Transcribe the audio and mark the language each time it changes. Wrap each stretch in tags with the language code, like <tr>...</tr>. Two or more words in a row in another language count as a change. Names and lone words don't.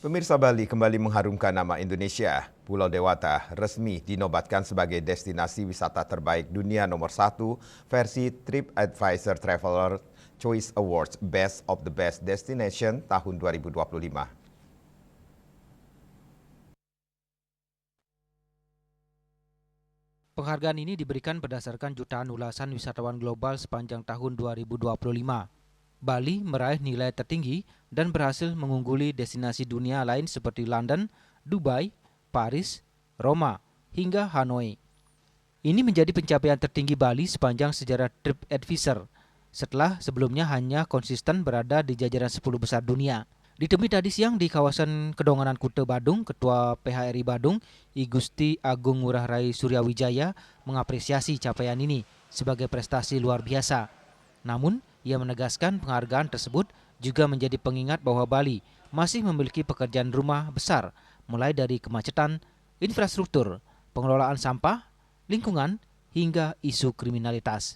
<id>Pemirsa, Bali kembali mengharumkan nama Indonesia. Pulau Dewata resmi dinobatkan sebagai destinasi wisata terbaik dunia nomor 1 versi TripAdvisor Traveler Choice Awards Best of the Best Destination tahun 2025. Penghargaan ini diberikan berdasarkan jutaan ulasan wisatawan global sepanjang tahun 2025. Bali meraih nilai tertinggi dan berhasil mengungguli destinasi dunia lain seperti London, Dubai, Paris, Roma, hingga Hanoi. Ini menjadi pencapaian tertinggi Bali sepanjang sejarah TripAdvisor, setelah sebelumnya hanya konsisten berada di jajaran 10 besar dunia. Ditemui tadi siang di kawasan Kedonganan Kute Badung, Ketua PHRI Badung, I Gusti Agung Ngurah Rai Suryawijaya mengapresiasi capaian ini sebagai prestasi luar biasa. Namun, ia menegaskan penghargaan tersebut juga menjadi pengingat bahwa Bali masih memiliki pekerjaan rumah besar, mulai dari kemacetan, infrastruktur, pengelolaan sampah, lingkungan, hingga isu kriminalitas.</id>